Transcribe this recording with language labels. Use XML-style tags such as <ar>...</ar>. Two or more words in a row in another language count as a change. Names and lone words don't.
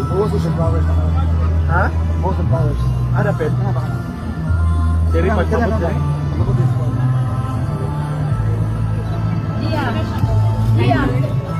<en>Most of flowers na. Ha? Most of flowers.</en> <hil>Ano, pet? Ano ba? Diri pag mabot diri. Mabot din. Dia.</hil>